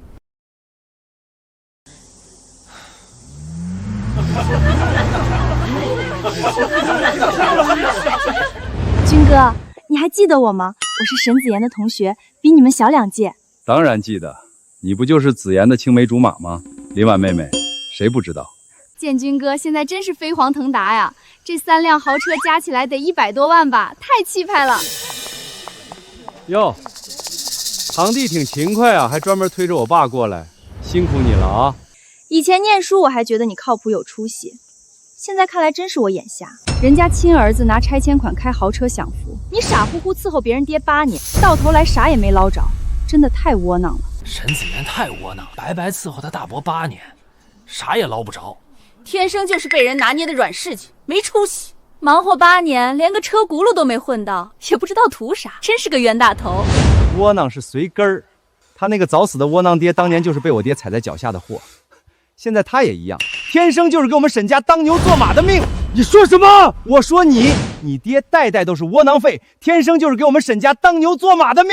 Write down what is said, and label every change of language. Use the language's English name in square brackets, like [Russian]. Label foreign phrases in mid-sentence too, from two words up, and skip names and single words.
[Chinese] 軍哥，你還記得我嗎？我是沈子言的同學，比你們小2屆。當然記得，你不就是子言的青梅竹馬嗎？林婉妹妹，誰不知道？建軍哥現在真是飛黃騰達呀！這3輛豪車加起來得100多萬吧，太氣派了。喲， 堂弟挺勤快啊，还专门推着我爸过来，辛苦你了啊！以前念书我还觉得你靠谱有出息，现在看来真是我眼瞎。人家亲兒子拿拆遷款開豪車享福，你傻乎乎伺候別人爹8年，到頭來啥也沒撈着，真的太窩囊了。沈子言太窩囊，白白伺候他大伯8年，啥也撈不着。天生就是被人拿捏的軟柿子，沒出息。忙活8年，連個車轱辘都沒混到，也不知道圖啥，真是個冤大頭。窩囊是隨根兒，他那個早死的窩囊爹，當年就是被我爹踩在腳下的貨，現在他也一樣，天生就是給我們沈家當牛做馬的命。你說什麼？我說你爹代代都是窩囊廢，天生就是給我們沈家當牛做馬的命。